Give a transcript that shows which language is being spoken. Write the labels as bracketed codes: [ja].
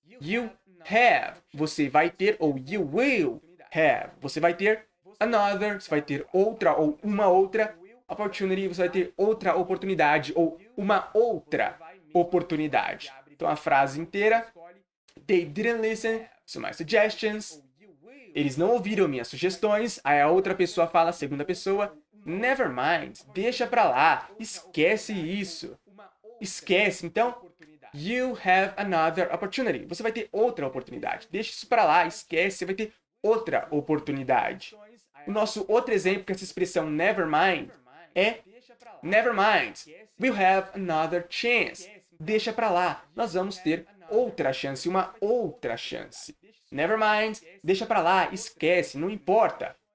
[pt] You have, você vai ter, ou [en] you will have, [pt] você vai ter another, você vai ter outra ou uma outra opportunity, você vai ter outra oportunidade ou uma outra oportunidade. Então a frase inteira, [en] they didn't listen to my suggestions, [pt] eles não ouviram minhas sugestões. Aí a outra pessoa fala, a segunda pessoa, never mind, deixa pra lá, esquece isso, esquece. [en] Então, you have another opportunity. [pt] Você vai ter outra oportunidade. Deixa isso pra lá, esquece, você vai ter outra oportunidade. O nosso outro exemplo com essa expressão never mind é [en] never mind, we'll have another chance. [pt] Deixa pra lá, nós vamos ter outra chance, uma outra chance. Never mind, deixa pra lá, esquece, não importa.